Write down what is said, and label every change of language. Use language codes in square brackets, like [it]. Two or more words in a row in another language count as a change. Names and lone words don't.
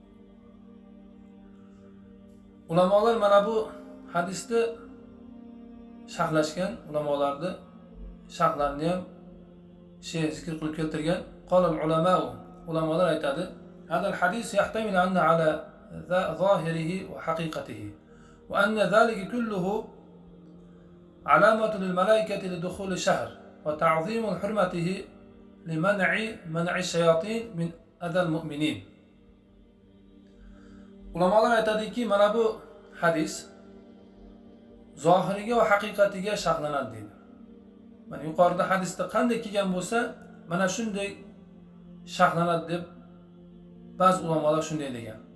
[uz] Ulamolar mana bu hadisni sharhlashgan, ulamolarni sharhlarini ham zikr qilib keltirgan. [ar] قال العلماء, [uz] ulamolar aytadi, [ar] هذا الحديث يحتمل أنه على ظاهره وحقيقته وأن ذلك كله علامة للملائكة لدخول الشهر وتعظيم حرمته لمنع الشياطين من أذى المؤمنين. [uz] Ulamolar aytadiki, mana bu hadis zohiriga va haqiqatiga sharhlanadi deydi. Mana yuqorida hadisda qanday kelgan bo'lsa, mana shunday sharhlanadi deb ba'zi ulamolar shunday degan.